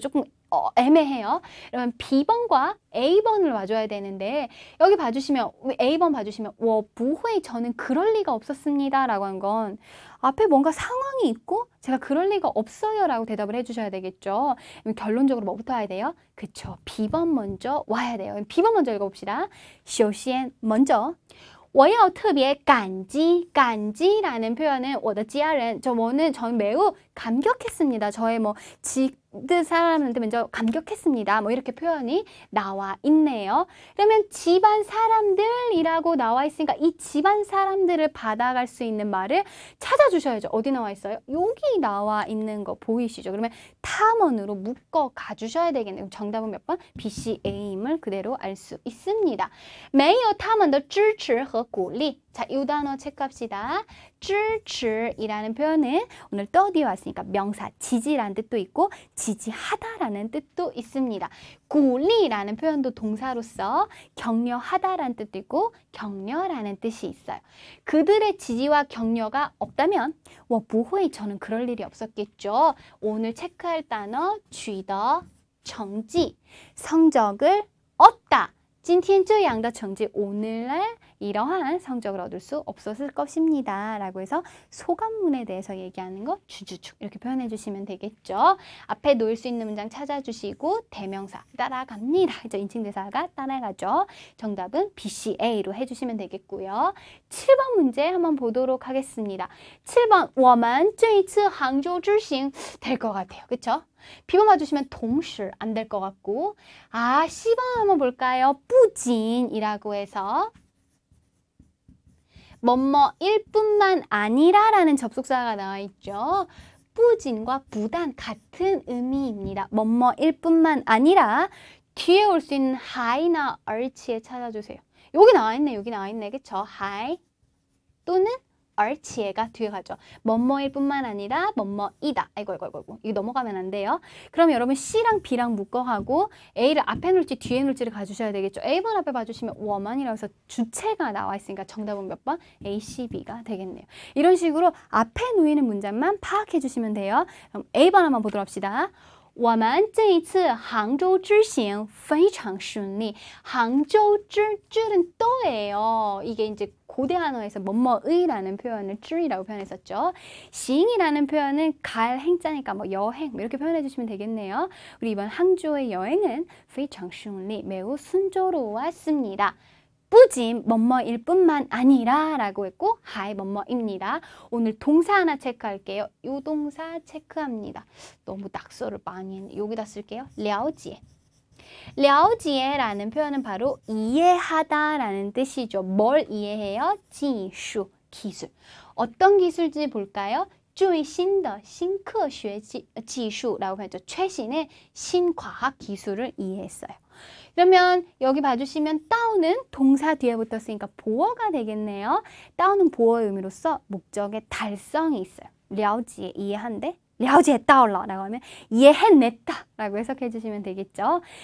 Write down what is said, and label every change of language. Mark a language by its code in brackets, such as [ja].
[ko] 조금 애매해요. 그러면 B번과 A번을 와줘야 되는데 여기 봐주시면 A번 봐주시면 [zh] 我不会 [ko] 저는 그럴 리가 없었습니다 라고 한 건 앞에 뭔가 상황이 있고 제가 그럴 리가 없어요 라고 대답을 해주셔야 되겠죠. 그럼 결론적으로 뭐부터 와야 돼요? 그쵸. B번 먼저 와야 돼요. B번 먼저 읽어봅시다. [zh] 首先 [ko] 먼저 [zh] 我要特别感激 [ko] 感激라는 표현은 [zh] 我的家人 [ko] 저는 매우 감격했습니다. 저의 뭐 지드 사람한테 먼저 감격했습니다. 뭐 이렇게 표현이 나와 있네요. 그러면 집안 사람들이라고 나와 있으니까 이 집안 사람들을 받아갈 수 있는 말을 찾아주셔야죠. 어디 나와 있어요? 여기 나와 있는 거 보이시죠? 그러면 탐원으로 묶어 가주셔야 되겠네요. 정답은 몇 번? B, C, A임을 그대로 알 수 있습니다. [zh] 没有他们的支持和鼓励 [ko] 자, 이 단어 체크합시다. 支持이라는 표현은 오늘 또 뒤에 왔으니까 명사 지지라는 뜻도 있고 지지하다라는 뜻도 있습니다. 鼓励라는 표현도 동사로서 격려하다라는 뜻도 있고 격려라는 뜻이 있어요. 그들의 지지와 격려가 없다면 [zh] 我不会 [ko] 저는 그럴 일이 없었겠죠. 오늘 체크할 단어 [zh] 取得成绩 [ko] 성적을 얻다. [zh] 今天这样的成绩 [ko] 오늘날 이러한 성적을 얻을 수 없었을 것입니다. 라고 해서 소감문에 대해서 얘기하는 거 주주축 이렇게 표현해 주시면 되겠죠. 앞에 놓을 수 있는 문장 찾아주시고 대명사 따라갑니다. 이제 인칭대사가 따라가죠. 정답은 B, C, A로 해주시면 되겠고요. 7번 문제 한번 보도록 하겠습니다. 7번 [zh] 我们这一次杭州之行 [ko] 될 것 같아요. 그쵸? B번 봐주시면 동시 안 될 것 같고 C번 한번 볼까요? 不仅이라고 해서 뭐뭐일 뿐만 아니라 라는 접속사가 나와 있죠. 不仅과 不但 같은 의미입니다. 뭐뭐일 뿐만 아니라 뒤에 올 수 있는 하이나 얼치에 찾아주세요. 여기 나와 있네. 여기 나와 있네. 그쵸? 하이 또는 얼치에가 뒤에 가죠. 뭐뭐일 뿐만 아니라 뭐뭐이다. 아이고. 이거 넘어가면 안 돼요. 그럼 여러분 C랑 B랑 묶어가고 A를 앞에 놓을지 뒤에 놓을지를 가주셔야 되겠죠. A번 앞에 봐주시면 워만이라고 해서 주체가 나와 있으니까 정답은 몇 번? A, C, B가 되겠네요. 이런 식으로 앞에 놓이는 문장만 파악해 주시면 돼요. 그럼 A번 한번 보도록 합시다. [zh] 我们这一次杭州之行非常顺利. [ko] 항저우 쯔는 또예요. 이게 이제 고대 한어에서 뭐뭐의라는 표현을 쯔이라고 표현했었죠. 시잉이라는 표현은 갈 행자니까 뭐 여행 이렇게 표현해 주시면 되겠네요. 우리 이번 항저우의 여행은 [zh] 非常顺利 [ko] 매우 순조로웠습니다. 不仅 뭐뭐일 뿐만 아니라 라고 했고 하이 뭐뭐입니다. 오늘 동사 하나 체크할게요. 이 동사 체크합니다. 너무 낙서를 많이 했네. 여기다 쓸게요. 了解. 了解라는 표현은 바로 이해하다라는 뜻이죠. 뭘 이해해요? 技术, 기술. 어떤 기술인지 볼까요? [zh] 最新的新科学技术 [ko] 라고 했죠. 최신의 신과학 기술을 이해했어요. 그러면 여기 봐주시면 다운은 동사 뒤에 붙었으니까 보어가 되겠네요. 다운은 보어의 의미로서 목적의 달성이 있어요. 了解 이해한데 [zh] 了解到了 [ko] 라고 하면 이해해냈다 라고 해석해 주시면 되겠죠.